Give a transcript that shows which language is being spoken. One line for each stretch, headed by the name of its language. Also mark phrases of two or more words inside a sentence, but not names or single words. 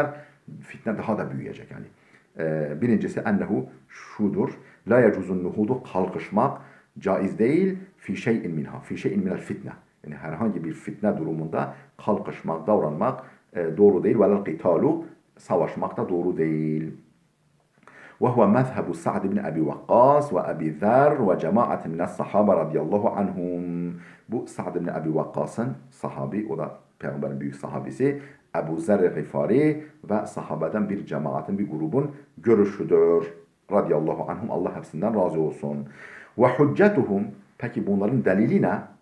Turkish: Fitne daha da büyüyecek yani. Birincisi ennehu şudur.
Arabic: لا يجوز النهوض
Turkish: kalkışmak caiz değil.
Arabic: في شيء منها. في شيء من الفتنة.
Turkish: Yani herhangi bir fitne durumunda kalkışmak, davranmak doğru değil.
Arabic: ولا القتال
Turkish: savaşmak da doğru değil.
Arabic: وهو مذهب سعد بن أبي وقاص وأبي ذر وجماعة من الصحابة رضي الله عنهم.
Turkish: Bu Sa'd ibn Abi Waqqas'ın sahabi, o da Peygamberin büyük sahabisi, Ebu Zer Gıfari ve sahabeden bir cemaatin, bir grubun görüşüdür.
Arabic: رضي الله عنهم,
Turkish: Allah hepsinden razı olsun.
Arabic: وحجتهم,
Turkish: peki bunların delili ne?